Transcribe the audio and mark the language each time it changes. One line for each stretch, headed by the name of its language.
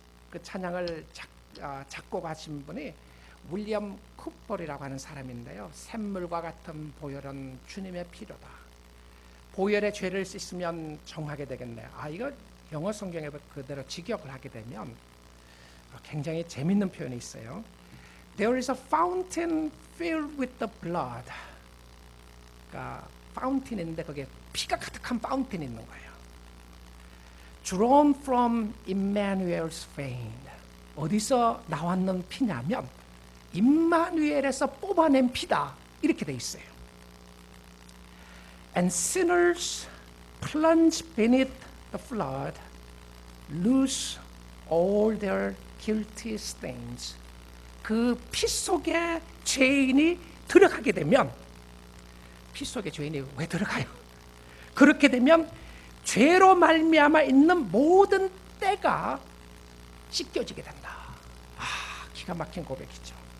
Korean: 그 찬양을 작곡하신 분이 윌리엄 쿠퍼리라고 하는 사람인데요, 샘물과 같은 보혈은 주님의 피로다. 보혈의 죄를 씻으면 정하게 되겠네요. 이거 영어 성경에 그대로 직역을 하게 되면 굉장히 재밌는 표현이 있어요.
English: There is a fountain filled with the blood.
Korean: 그러니까 파운틴이 있는데 거기에 피가 가득한 파운틴이 있는 거예요.
English: Drawn from Emmanuel's vein.
Korean: 어디서 나왔는 피냐면 임마누엘에서 뽑아낸 피다. 이렇게 돼 있어요.
English: And sinners plunge beneath the flood, lose all their guilty stains.
Korean: 그 피 속에 죄인이 들어가게 되면, 피 속에 죄인이 왜 들어가요? 그렇게 되면 죄로 말미암아 있는 모든 때가 씻겨지게 된다. 기가 막힌 고백이죠.